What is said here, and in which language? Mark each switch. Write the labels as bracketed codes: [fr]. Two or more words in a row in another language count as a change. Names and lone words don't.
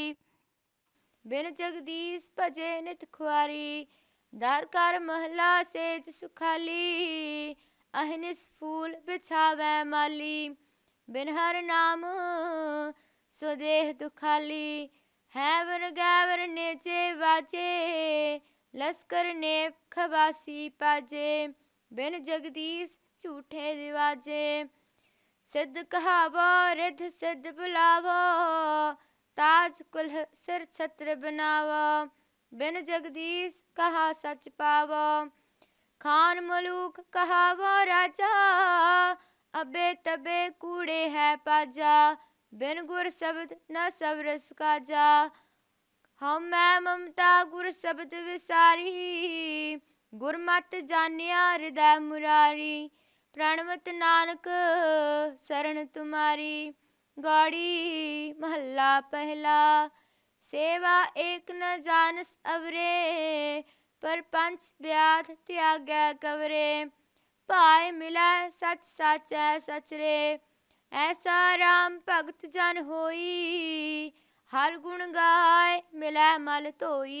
[pa] ਬਿਨ ਜਗਦੀਸ਼ ਭਜੇ ਨਿਤ ਖੁਆਰੀ, ਦਰ ਕਰ ਮਹਲਾ ਸੇਜ ਸੁਖਾਲੀ। ਅਹਨਿਸ ਫੂਲ ਬਿਛਾਵੈ ਮਾਲੀ, ਬਿਨ ਹਰ ਨਾਮ ਸੋ ਦੇਹ ਦੁਖਾਲੀ। ਹੈਵਰ ਗੈਵਰ ਨੇਚੇ ਬਾਜੇ, ਲਸ਼ਕਰ ਨੇਪ ਖਬਾਸੀ ਪਾਜੇ। ਬਿਨ ਜਗਦੀਸ਼ ਝੂਠੇ ਰਿਵਾਜੇ, ਸਿੱਧ ਕਹਾਵੋ ਰਿੱਧ ਸਿੱਧ ਬੁਲਾਵੋ। ਤਾਜ ਕੁਲ੍ਹ ਸਿਰ ਛਤ੍ਰ ਬਨਾਵੋ, ਬਿਨ ਜਗਦੀਸ਼ ਕਹਾ ਸਚ ਪਾਵੋ। ਖਾਨ ਮਲੂਕ ਕਹਾਵੋ ਰਾਜਾ, ਅਬੇ ਤਬੇ ਕੂੜੇ ਹੈ ਪਾਜਾ। ਬਿਨ ਗੁਰ ਸ਼ਬਦ ਨ ਸਬਰਸ ਕਾਜਾ, ਹਮ ਮੈਂ ਮਮਤਾ ਗੁਰ ਸ਼ਬਦ ਵਿਸਾਰੀ। ਗੁਰਮਤ ਜਾਨਿਆ ਹ੍ਰਿਦੈ ਮੁਰਾਰੀ, ਪ੍ਰਣਵਤ ਨਾਨਕ ਸ਼ਰਣ ਤੁਮ੍ਹਾਰੀ। ਗੌੜੀ ਮਹਲਾ ਪਹਿਲਾ। ਸੇਵਾ ਏਕ ਨ ਜਾਨਸ ਅਵਰੇ, ਪਰ ਪੰਚ ਵ੍ਯਾਧ ਤ੍ਯਾਗੈ ਕਵਰੇ। ਪਾਏ ਮਿਲੈ ਸਚ ਸਾਚੈ ਸਚ ਰੇ, ਐਸਾ ਰਾਮ ਭਗਤ ਜਨ ਹੋਈ। ਹਰ ਗੁਣ ਗਾਇ ਮਿਲੈ ਮਲ ਧੋਈ।